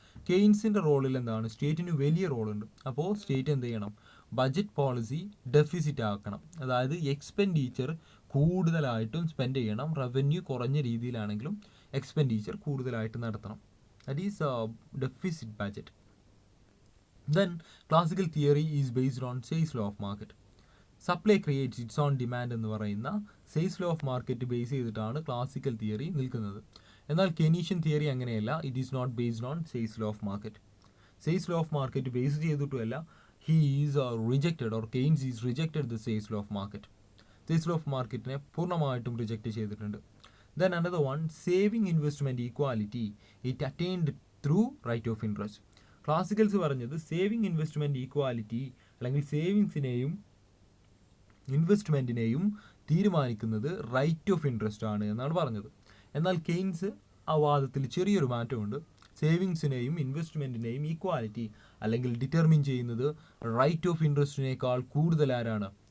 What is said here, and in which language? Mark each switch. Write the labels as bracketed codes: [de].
[ml] കെയ്ൻസിൻ്റെ റോളിൽ എന്താണ്? സ്റ്റേറ്റിന് വലിയ റോളുണ്ട്. അപ്പോൾ സ്റ്റേറ്റ് എന്ത് ചെയ്യണം? ബഡ്ജറ്റ് പോളിസി ഡെഫിസിറ്റ് ആക്കണം. അതായത് എക്സ്പെൻഡിച്ചർ കൂടുതലായിട്ടും സ്പെൻഡ് ചെയ്യണം. റവന്യൂ കുറഞ്ഞ രീതിയിലാണെങ്കിലും എക്സ്പെൻഡിച്ചർ കൂടുതലായിട്ട് നടത്തണം. [en] That is deficit budget. Then classical theory is based on Say's law of market. Supply creates its own demand [ml] എന്ന് പറയുന്ന says law of market base ചെയ്തിട്ടാണ് ക്ലാസിക്കൽ തിയറി നിൽക്കുന്നത്. എന്നാൽ കെയ്നീഷ്യൻ തിയറി അങ്ങനെയല്ല. [en] It is not based on Say's law of market. [ml] Says law of market base ചെയ്തിട്ടുമല്ല. [en] He is rejected or Keynes is rejected the Say's law of market. [ml] Says law of മാർക്കറ്റിനെ പൂർണ്ണമായിട്ടും reject ചെയ്തിട്ടുണ്ട്. [en] Then another one, saving investment equality, it attained through rate of interest. [ml] Classicals പറഞ്ഞത് saving investment equality അല്ലെങ്കിൽ സേവിങ്സിനെയും ഇൻവെസ്റ്റ്മെൻറ്റിനെയും തീരുമാനിക്കുന്നത് right of interest ആണ് എന്നാണ് പറഞ്ഞത്. എന്നാൽ കെയ്ൻസ് ആ വാദത്തിൽ ചെറിയൊരു മാറ്റമുണ്ട്. സേവിങ്സിനെയും ഇൻവെസ്റ്റ്മെൻറ്റിനെയും ഈക്വാലിറ്റി അല്ലെങ്കിൽ ഡിറ്റർമിൻ ചെയ്യുന്നത് റൈറ്റ് ഓഫ് ഇൻട്രസ്റ്റിനേക്കാൾ കൂടുതൽ ആരാണ്?